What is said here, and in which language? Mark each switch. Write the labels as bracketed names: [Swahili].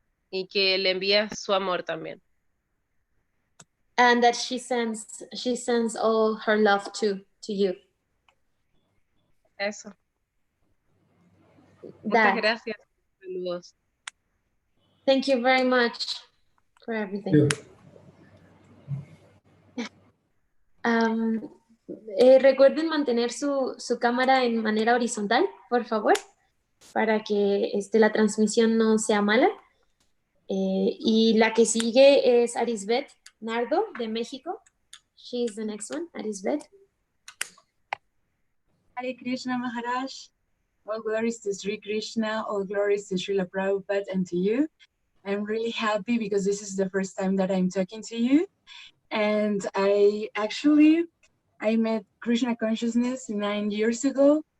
[Spanish] Y que le envía su amor también. [English] And that she sends all her love to you. [Spanish] Eso. Muchas gracias. Saludos. [English] Thank you very much for everything. [Spanish] Recuerden mantener su cámara en manera horizontal, por favor, para que la transmisión no sea mala. Y la que sigue es Arisbet Nardo, de México. [English] She is the next one, Arisbet. Hare Krishna Maharaj. All glories to Sri Krishna, all glories to Srila Prabhupada and to you. I'm really happy because this is the first time that I'm talking to you. And I met Krishna consciousness 9 years ago.